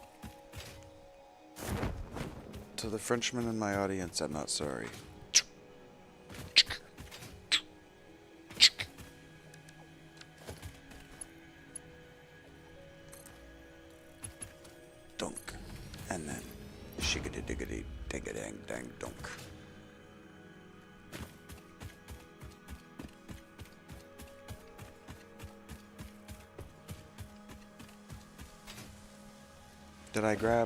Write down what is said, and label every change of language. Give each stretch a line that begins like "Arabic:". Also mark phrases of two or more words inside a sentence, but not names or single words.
English: To the Frenchmen in my audience, I'm not sorry. Dunk. And then shiggity diggity dang dang dunk. Did I grab?